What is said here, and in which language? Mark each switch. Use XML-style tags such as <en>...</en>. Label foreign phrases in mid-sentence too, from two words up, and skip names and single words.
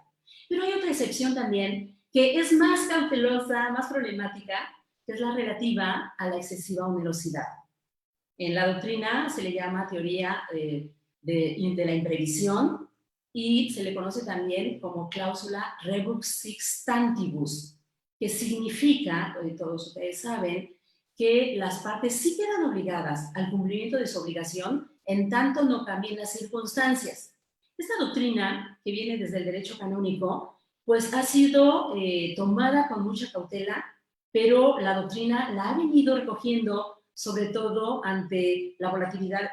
<es>Pero hay otra excepción también que es más cautelosa, más problemática, que es la relativa a la excesiva onerosidad. En la doctrina se le llama teoría de la imprevisión, y se le conoce también como cláusula</es> <la>rebus sic stantibus,</la> <es>que significa, todos ustedes saben, que las partes sí quedan obligadas al cumplimiento de su obligación en tanto no cambien las circunstancias. Esta doctrina, que viene desde el derecho canónico, pues ha sido tomada con mucha cautela, pero la doctrina la ha venido recogiendo sobre todo ante la volatilidad</es>